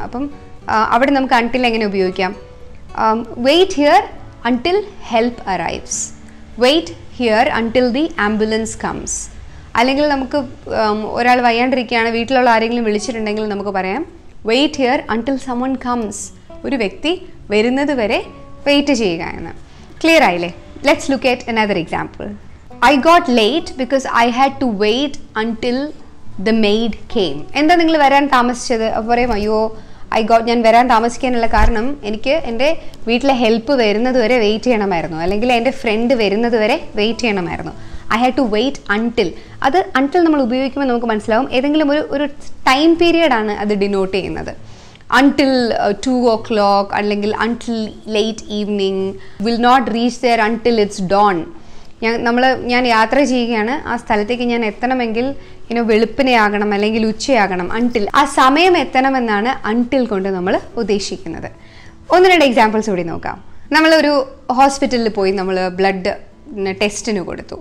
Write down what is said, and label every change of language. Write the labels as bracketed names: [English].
[Malayalam] അപ്പം അവിടെ നമുക്ക് അൺടിൽ എങ്ങനെ ഉപയോഗിക്കാം? [English] Wait here until help arrives. Wait here until the ambulance comes. [Malayalam] അല്ലെങ്കിൽ നമുക്ക് ഒരാൾ വയ്യാണ്ടിരിക്കുകയാണ്, വീട്ടിലുള്ള ആരെങ്കിലും വിളിച്ചിട്ടുണ്ടെങ്കിൽ നമുക്ക് പറയാം, [English] Wait here until someone comes. [Malayalam] ഒരു വ്യക്തി വരുന്നത് വരെ വെയിറ്റ് ചെയ്യുക എന്ന്. ക്ലിയർ ആയില്ലേ? [English] Let's look at another example. I got late because I had to wait until the maid came. [Malayalam] എന്താ നിങ്ങൾ വരാൻ താമസിച്ചത്? അപ്പോൾ പറയും, അയ്യോ ഞാൻ വരാൻ താമസിക്കാനുള്ള കാരണം എനിക്ക് എൻ്റെ വീട്ടിലെ ഹെൽപ്പ് വരുന്നത് വരെ വെയിറ്റ് ചെയ്യണമായിരുന്നു, അല്ലെങ്കിൽ എൻ്റെ ഫ്രണ്ട് വരുന്നത് വരെ വെയിറ്റ് ചെയ്യണമായിരുന്നു. [English] I had to wait until. [Malayalam] അത് അൺടിൽ നമ്മൾ ഉപയോഗിക്കുമ്പോൾ നമുക്ക് മനസ്സിലാവും ഏതെങ്കിലും ഒരു ടൈം പീരിയഡാണ് അത് ഡിനോട്ട് ചെയ്യുന്നത്. [English] until 2 o'clock [Malayalam] അല്ലെങ്കിൽ [English] until late evening, will not reach there until it's dawn. [Malayalam] ഞാൻ യാത്ര ചെയ്യുകയാണ്, ആ സ്ഥലത്തേക്ക് ഞാൻ എത്തണമെങ്കിൽ വെളുപ്പിനെയാകണം അല്ലെങ്കിൽ ഉച്ചയാകണം. അൺടിൽ, ആ സമയം എത്തണമെന്നാണ് അൺടിൽ കൊണ്ട് നമ്മൾ ഉദ്ദേശിക്കുന്നത്. 1-2 എക്സാമ്പിൾസ് കൂടി നോക്കാം. നമ്മളൊരു ഹോസ്പിറ്റലിൽ പോയി നമ്മൾ ബ്ലഡ് ടെസ്റ്റിന് കൊടുത്തു.